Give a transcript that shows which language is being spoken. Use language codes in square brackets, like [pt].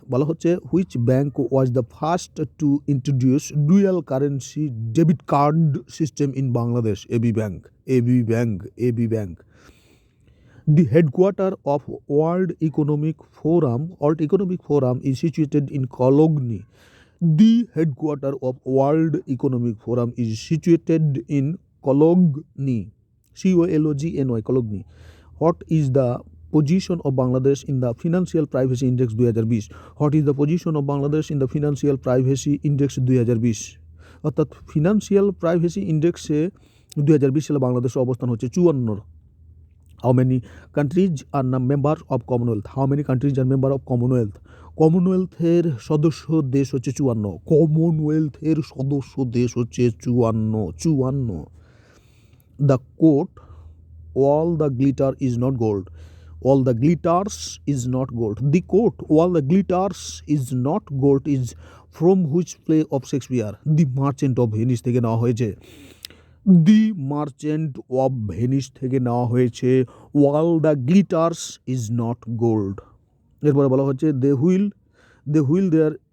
[bn] বলা হচ্ছে [en] Which bank was the first to introduce dual currency debit card system in Bangladesh? [bn] AB bank. AB bank, AB bank. [en] The headquarter of World Economic Forum is situated in Cologne. The headquarter of World Economic Forum is situated in Cologne. COLOGNY, Cologne. What is the position of Bangladesh in the Financial Privacy Index 2020? What is the position of Bangladesh in the Financial Privacy Index 2020? [bn] অর্থাৎ financial privacy ইন্ডেক্সে 2020 সালে বাংলাদেশের অবস্থান হচ্ছে 54। [en] How many countries are members of Commonwealth? How many countries are member of Commonwealth? [bn] কমনওয়েলথের সদস্য দেশ হচ্ছে 54। কমনওয়েলথের সদস্য দেশ হচ্ছে 54। [en] The quote all the glitter is not gold. All the glitters is not gold. The coat all the glitters is not gold is from which play of Shakespeare? The Merchant of Venice [bn] থেকে নেওয়া হয়েছে। দি merchant of Venice থেকে নেওয়া হয়েছে। [en] All the glitters is not gold. [bn] এরপরে বলা হচ্ছে [en] they will there